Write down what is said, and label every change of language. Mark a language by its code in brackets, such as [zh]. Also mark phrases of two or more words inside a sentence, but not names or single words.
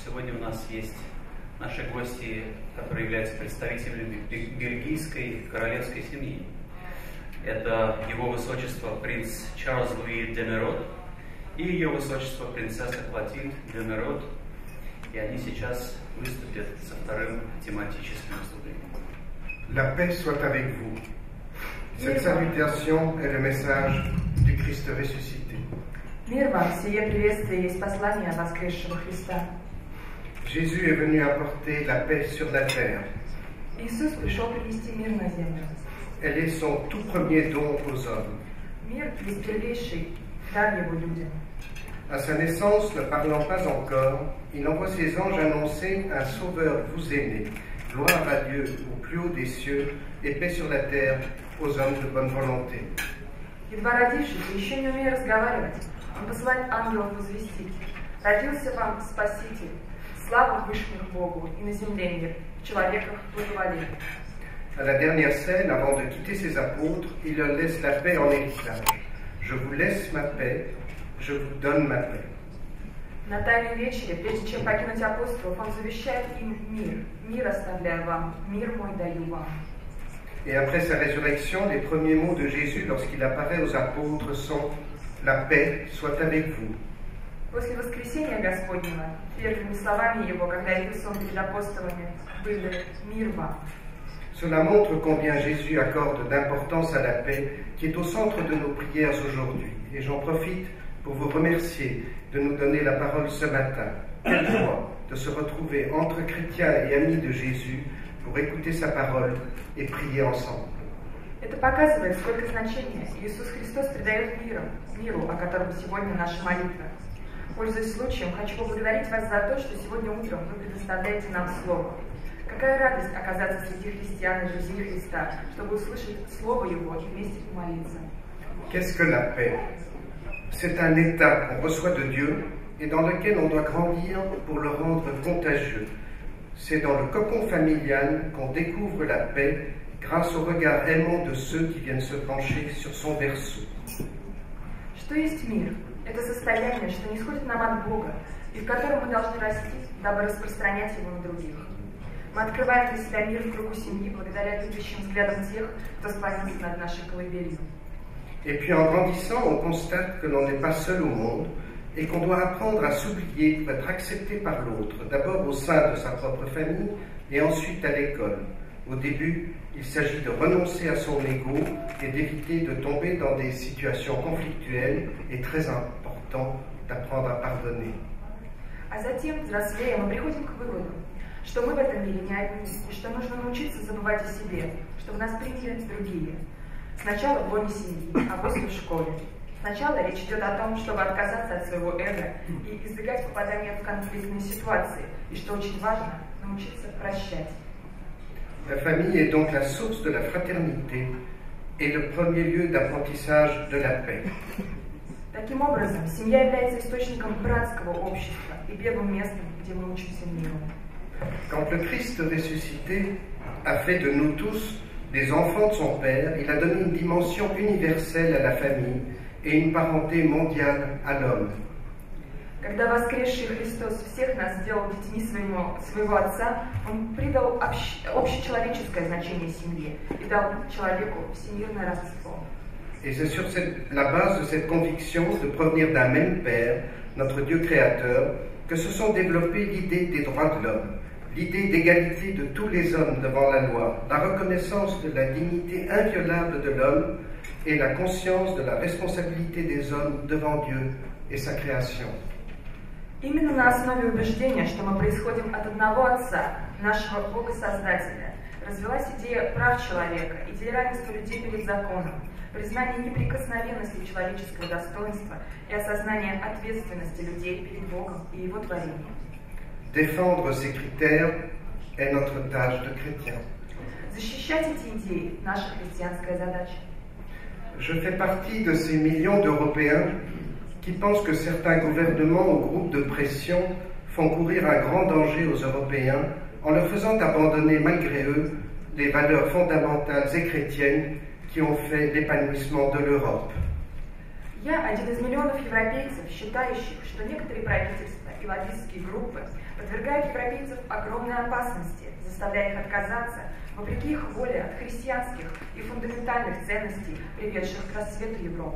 [ru] сегодня у нас есть наши гости, которые являются представителями бельгийской королевской семьи. Это Его Высочество принц Чарльз Луи де Мерод и Ее Высочество принцесса Клотильд де Мерод. И они сейчас выступят со вторым тематическим выступлением. [fr] La paix soit avec vous. Cette salutation est le message du Christ ressuscité. [ru] Мир вам, сие приветствие есть послание воскресшего Христа. [fr] Jésus est venu apporter la paix sur la terre. [ru] Иисус пришел принести мир на землю. [fr] Elle est son tout premier don aux hommes. [ru] Мир есть первейший дар Его людям. [fr] À sa naissance, ne parlant pas encore, il envoie ses anges annoncer un sauveur vous aimé. Gloire à Dieu au plus haut des cieux et paix sur la terre aux hommes de bonne volonté. [ru] Едва родившись, еще не умея разговаривать, он посылает ангелов возвестить: родился вам Спаситель, слава вышних Богу, и на земле мир, в человеках благоволение. [fr] À la dernière scène, avant de quitter ses apôtres, il leur laisse la paix en héritage. Je vous laisse ma paix, je vous donne ma paix. [ru] На тайной вечере, прежде чем покинуть апостолов, он завещает им мир. Мир оставляю вам, мир мой даю вам. [fr] Et après sa résurrection, les premiers mots de Jésus lorsqu'il apparaît aux apôtres sont « La paix soit avec vous ». [ru] После воскресения Господнего, первыми словами Его, когда явился Он перед апостолами, были «Мир вам». [fr] Cela montre combien Jésus accorde d'importance à la paix qui est au centre de nos prières aujourd'hui. Et j'en profite pour vous remercier de nous donner la parole ce matin. Quelle joie de se retrouver entre chrétiens et amis de Jésus pour écouter sa parole et prier ensemble. [ru] Это показывает, сколько значения Иисус Христос придает миру, о котором сегодня наша молитва. Пользуясь случаем, хочу поблагодарить вас за то, что сегодня утром вы предоставляете нам Слово. Какая радость оказаться среди христиан и друзей Христа, чтобы услышать Слово Его и вместе помолиться. [fr] Qu'est-ce que la paix? C'est un état qu'on reçoit de Dieu et dans lequel on doit grandir pour le rendre contagieux. C'est dans le cocon familial qu'on découvre la paix grâce au regard aimant de ceux qui viennent se pencher sur son berceau. [ru] Что есть мир? Это состояние, что не исходит нам от Бога, и в котором мы должны расти, дабы распространять его на других. Мы открываем для себя мир в кругу семьи благодаря любящим взглядам тех, кто склонился над нашей колыбелью. [fr] Et puis en grandissant, on constate que l'on n'est pas seul au monde et qu'on doit apprendre à s'oublier pour être accepté par l'autre, d'abord au sein de sa propre famille et ensuite à l'école. Au début, il s'agit de renoncer à son ego et d'éviter de tomber dans des situations conflictuelles et très important d'apprendre à pardonner. [ru] А затем, взрослея, мы приходим к выводу, что мы в этом мире не одни, и что нужно научиться забывать о себе, чтобы нас приняли другие. Сначала в лоне семьи, а после в школе. Сначала речь идет о том, чтобы отказаться от своего эго и избегать попадания в конфликтные ситуации, и, что очень важно, научиться прощать. [fr] La famille est donc la source de la fraternité et le premier lieu d'apprentissage de la paix. [ru] Таким образом, семья является источником братского общества и первым местом, где мы учимся миру. [fr] Quand le Christ ressuscité a fait de nous tous des enfants de son Père, il a donné une dimension universelle à la famille et une parenté mondiale à l'homme. [ru] Когда воскресший Христос всех нас сделал детьми своего Отца, Он придал общечеловеческое значение семье и дал человеку всемирное родство. [fr] Et c'est sur la base de cette conviction de provenir d'un même Père, notre Dieu créateur, que se sont développées l'idée des droits de l'homme, l'idée d'égalité de tous les hommes devant la loi, la reconnaissance de la dignité inviolable de l'homme et la conscience de la responsabilité des hommes devant Dieu et sa création. [ru] Именно на основе убеждения, что мы происходим от одного Отца, нашего Бога-Создателя, развилась идея прав человека, идея равенства людей перед законом, признание неприкосновенности человеческого достоинства и осознание ответственности людей перед Богом и Его творением. [fr] Défendre ces critères est notre tâche de chrétien. [ru] Защищать эти идеи – наша христианская задача. [fr] Je fais partie de ces millions d'Européens qui pensent que certains gouvernements ou groupes de pression font courir un grand danger aux Européens en leur faisant abandonner malgré eux les valeurs fondamentales et chrétiennes qui ont fait l'épanouissement de l'Europe. [ru] Я один из миллионов европейцев, считающих, что некоторые правительства и салафистские группы подвергают европейцев огромной опасности, заставляя их отказаться, вопреки их воле, от христианских и фундаментальных ценностей, приведших к расцвету Европы.